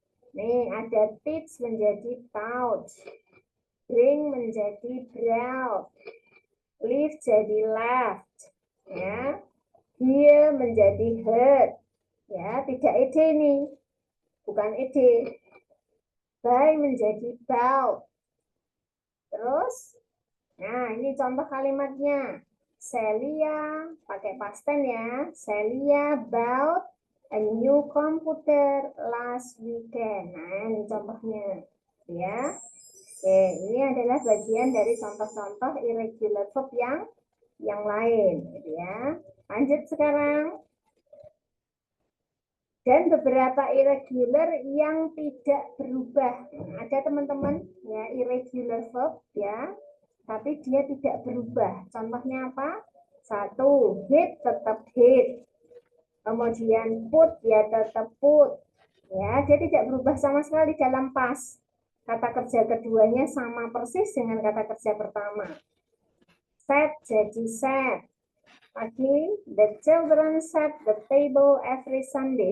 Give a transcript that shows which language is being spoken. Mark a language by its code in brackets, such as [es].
[id] Nih ada teach menjadi taught, bring menjadi brought, live jadi left, ya, hear menjadi heard, ya, tidak ed nih, bukan ed. buy menjadi bought. Terus, nah ini contoh kalimatnya. Celia, pakai past tense ya. [en] Celia bought a new computer last weekend. [id] Nah, ini contohnya. Ya. Oke, ini adalah bagian dari contoh-contoh irregular verb yang lain, gitu ya. Lanjut sekarang. Dan beberapa irregular yang tidak berubah. Ada teman-teman ya irregular verb ya, tapi dia tidak berubah. Contohnya apa? Satu, hit tetap hit. Kemudian put ya tetap put. Ya, dia tidak berubah sama sekali dalam past. Kata kerja keduanya sama persis dengan kata kerja pertama. Set jadi set. Lagi, [en] the children set the table every Sunday.